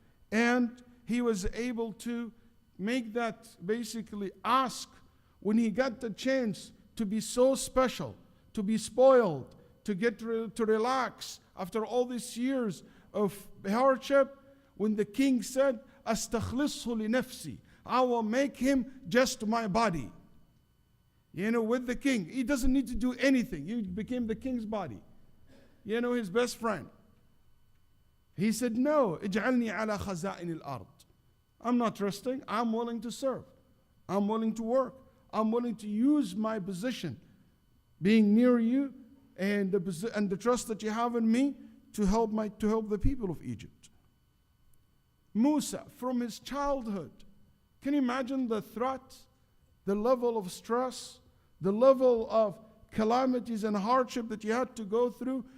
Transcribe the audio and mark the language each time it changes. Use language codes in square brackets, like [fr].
[en] and he was able to make that basically ask when he got the chance to be so special, to be spoiled, to get to relax after all these years of hardship, when the king said, [ar] أَسْتَخْلِصْهُ لِنَفْسِي, [en] I will make him just my body. You know, with the king, he doesn't need to do anything. He became the king's body. You know, his best friend. He said, no, [ar] اجعلني على خزائن الأرض. [en] I'm not trusting, I'm willing to serve. I'm willing to work. I'm willing to use my position, being near you, and the trust that you have in me to help the people of Egypt. Musa, from his childhood, can you imagine the threat, the level of stress, the level of calamities and hardship that he had to go through?